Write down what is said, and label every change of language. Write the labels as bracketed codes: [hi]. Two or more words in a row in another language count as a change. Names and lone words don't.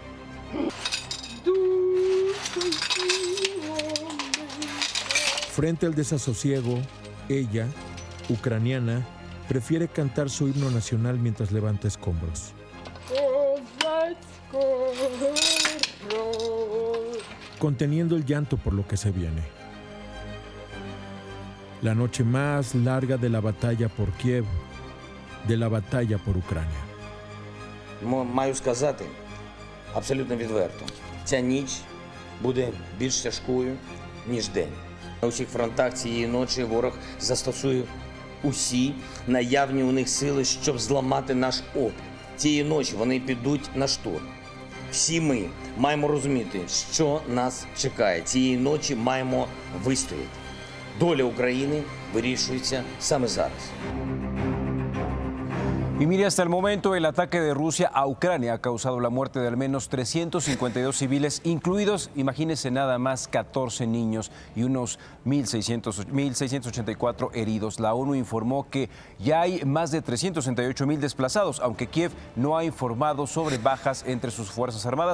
[es] Frente al desasosiego, ella, ucraniana, prefiere cantar su himno nacional mientras levanta escombros. Conteniendo el llanto por lo que se viene. La noche más larga de la batalla por Kiev, de la batalla por Ucrania. [uk] Маю сказати абсолютно відверто. Ця ніч буде більш тяжкою, ніж день. На усіх фронтах цієї ночі ворог застосує усі наявні у них сили, щоб зламати наш опір. Цієї ночі вони підуть на штурм. Всі ми маємо розуміти, що нас чекає. Цієї ночі маємо вистояти. Доля України вирішується саме зараз. [es] Y mire, hasta el momento el ataque de Rusia a Ucrania ha causado la muerte de al menos 352 civiles, incluidos, imagínense nada más, 14 niños y unos 1.684 heridos. La ONU informó que ya hay más de 368.000 desplazados, aunque Kiev no ha informado sobre bajas entre sus fuerzas armadas.